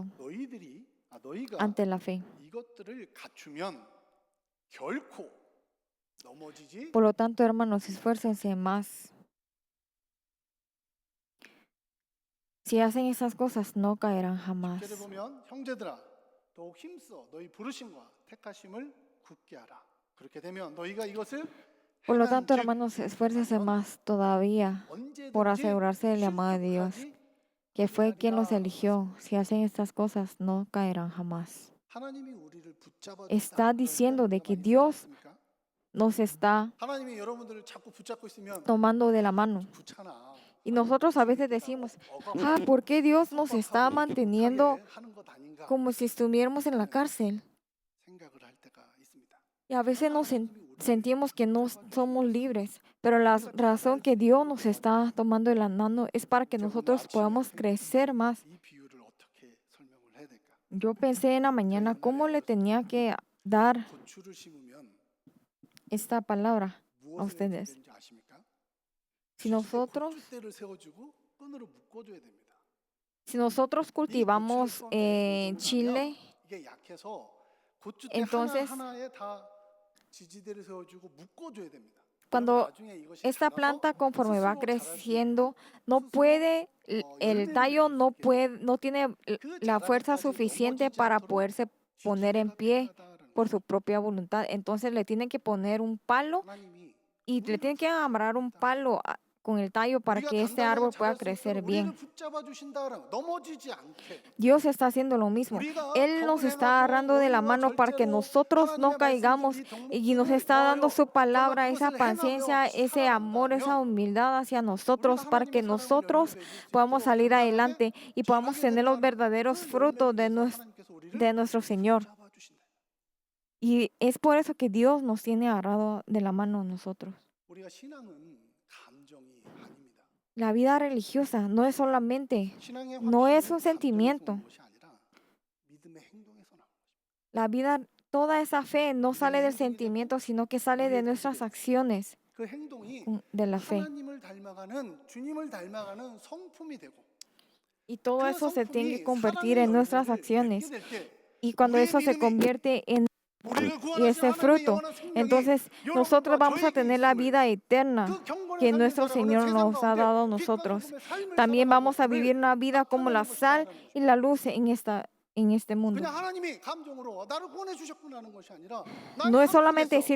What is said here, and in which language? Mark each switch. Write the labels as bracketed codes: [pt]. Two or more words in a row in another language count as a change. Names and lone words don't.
[ko] 너희가 [es] ante la fe. [ko] 이것들을 갖추면 결코 넘어지지 [es] Por lo tanto, hermanos, esfuércense más. Si hacen esas cosas, no caerán jamás. [ko] 10절에 보면 형제들아 더욱 힘써 너희 부르심과 택하심을 굳게 하라. 그렇게 되면 너희가 이것을 [es] Por lo tanto, [ko] 행한즉 [es] hermanos, esfuércense más todavía por [ko] 언제든지 [es] asegurarse del llamado de Dios, [ko] 실족하지 [es] que fue quien los [ko] 아니하리라. [es] eligió. Si hacen estas cosas, no caerán jamás. [ko] 하나님이 우리를 붙잡아 [es] Está diciendo de que Dios nos está [ko] 하나님이 여러분들을 자꾸 붙잡고 있으면 [es] tomando de la mano. [ko] 귀찮아. [es] Y nosotros a veces decimos, ¿por qué Dios nos está manteniendo [ko] 하는 것 아닌가 [es] como si estuviéramos en la cárcel? [ko] 생각을 할 때가 있습니다. [es] Y a veces nos sentimos que no somos libres, pero la razón que Dios nos está tomando de la mano es para que nosotros podamos crecer más. [ko] 이 비유를 어떻게 설명을 해야 될까? [es] Yo pensé en la mañana cómo le tenía que dar [ko] 고추를 심으면 [es] esta palabra a [ko] 무엇을 해야 [es] ustedes. [ko] 되는지 아십니까? [es] Si nosotros, [ko] 고추대를 세워주고 끈으로 묶어줘야 됩니다. [es] si nosotros cultivamos chile, [ko] 이게 약해서 고추대 [es] entonces, [ko] 하나하나에 다 지지대를 세워주고 묶어줘야 됩니다. [es] cuando [ko] 나중에 이것이 [es] esta [ko] 자라서 [es] planta conforme va [ko] 스스로 자랄 수 [es] creciendo, no puede, el tallo no puede, no tiene la fuerza suficiente para poderse poner en pie por su propia voluntad. Entonces le tienen que poner un palo [ko] 하나님이 [es] y le tienen que amarrar un palo con el tallo para [ko] 우리가 [es] que este [ko] 단단하게 [es] árbol pueda [ko] 자랄 수 [es] crecer [ko] 있도록 [es] bien. [ko] 우리를 붙잡아 주신다 그러면 넘어지지 않게 [es] Dios está haciendo lo mismo. [ko] 우리가 [es] Él nos [ko] 덕을 [es] está agarrando [ko] 행하고 [es] de la [ko] 온유와 [es] mano para que [ko] 절제로 [es] nosotros no [ko] 하나님의 [es] caigamos [ko] 말씀이신 이 [es] y nos [ko] 덕목들을 [es] está dando [ko] 구하여 [es] su [ko] 정말 [es] palabra, esa [ko] 그것을 [es] paciencia, [ko] 행하며 [es] ese amor, esa [ko] 살아간다면 [es] humildad hacia [ko] 우리가 [es] nosotros para que [ko] 하나님의 사랑을 열매를 [es] nosotros [ko] 맺을 수 [es] podamos [ko] 있도록 [es] salir [ko] 당당하게 [es] adelante y podamos [ko] 자라게 [es] tener los [ko] 된다면 [es] verdaderos [ko] 그 [es] frutos [ko] 열매를 위해서 하나님께서 [es] de [ko] 우리를 [es] nuestro Señor. [ko] 붙잡아 주신다. [es] Y es por eso que Dios nos tiene agarrado de la mano a nosotros. [ko] 우리가 신앙은 감정이 아닙니다. [es] La vida religiosa no es solamente, [ko] 신앙의 [es] no es [ko] 확신은 [es] un sentimiento. [ko] 감정에서 온 것이 아니라 믿음의 행동에서 나온 것입니다. [es] La vida, toda esa fe no sale del sentimiento, sino que sale de nuestras acciones [ko] 그 행동이 [es] de la fe. [ko] 하나님을 닮아가는 주님을 닮아가는 성품이 되고 [es] Y todo [ko] 그 [es] eso se tiene que [ko] 성품이 [es] convertir [ko] 사랑의 [es] en nuestras [ko] 열매를 [es] acciones. [ko] 맺게 될 때 [es] Y cuando [ko] 우리의 [es] eso se [ko] 믿음이 [es] convierte en [ko] 우리를 [es] y [ko] 구원하신 [es] ese [ko] 하나님의 [es] fruto, [ko] 영원한 생명이 [es] entonces nosotros [ko] 여러분과 [es] vamos a [ko] 저에게 [es] tener la [ko] 있음을 [es] vida eterna [ko] 그 경건의 [es] que [ko] 삶을 [es] nuestro [ko] 살아가는 [es] Señor [ko] 세상 [es] nos ha [ko] 가운데 [es] dado a [ko] 빛과 [es] nosotros. [ko] 소금의 삶을 [es] También [ko] 살아가는 [es] vamos a [ko] 것을 [es] vivir una vida como la [ko] 나타내는 것이 [es] sal [ko] 나라는 [es] y [ko] 것입니다. [es] la luz en este mundo. [ko] 그냥 하나님이 감정으로 나를 구원해 주셨구나 하는 것이 아니라 [es] No [ko] 나의 [es] es [ko] 삶 [es] solamente [ko] 속에서